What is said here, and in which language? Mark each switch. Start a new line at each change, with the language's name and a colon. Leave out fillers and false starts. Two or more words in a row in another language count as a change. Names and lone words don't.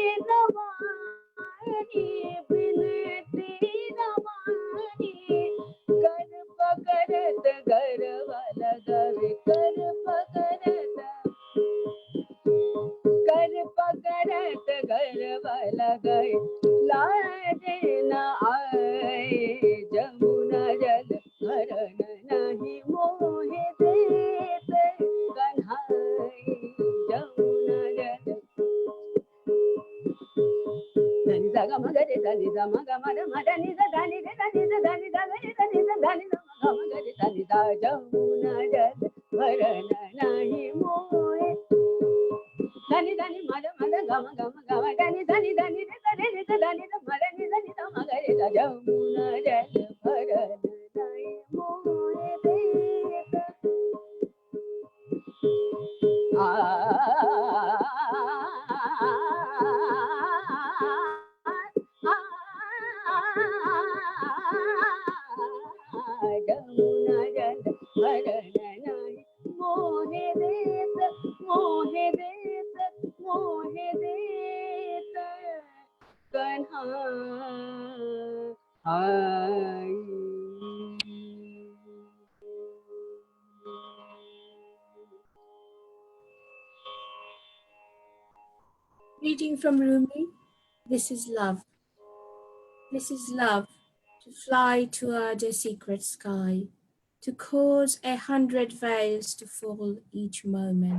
Hindi: रवानी बिनती रवानी कर पकड़त गरवाला गवे कर पकड़त गरवाला गए लाज न आए जमुना जल भरन नहीं मोहे देत कन्हाई जमुना जल धनि सा ग मगरे धनि सा मग मद मदनि सा धनि रे धनि सा धनि सा रे धनि सा धनि सा gama gari dani da जमुना जल भरना नहीं मोहे dani dani mada mada gama gama gama dani dani dani re dani re dani da mada ni dani da magare da जमुना जल भरना नहीं मोहे जमुना जल भरना नहीं मोहे देत मोहे देत मोहे देत कान्हा है
English: Reading from Rumi, this is love. This is love, to fly toward a secret sky, to cause 100 veils to fall each moment.